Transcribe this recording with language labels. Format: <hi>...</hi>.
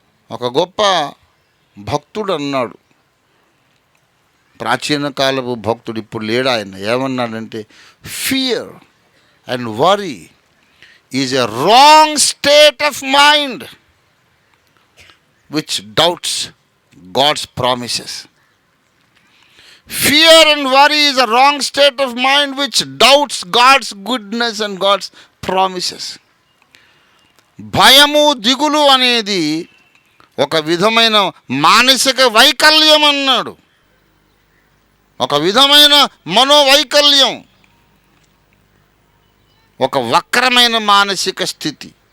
<te>ఒక గొప్ప భక్తుడు అన్నాడు, ప్రాచీన కాలపు భక్తుడు, ఇప్పుడు లేడు ఆయన.</te> <en>ఏమన్నాడంటే, fear and worry is a wrong state of mind which doubts God's promises. Fear and worry is a wrong state of mind which doubts God's goodness and God's promises.</en> <te>భయము, దిగులు అనేది ఒక విధమైన మానసిక వైకల్యం అన్నాడు. ఒక విధమైన మనోవైకల్యం, ఒక వక్రమైన మానసిక స్థితి.</te>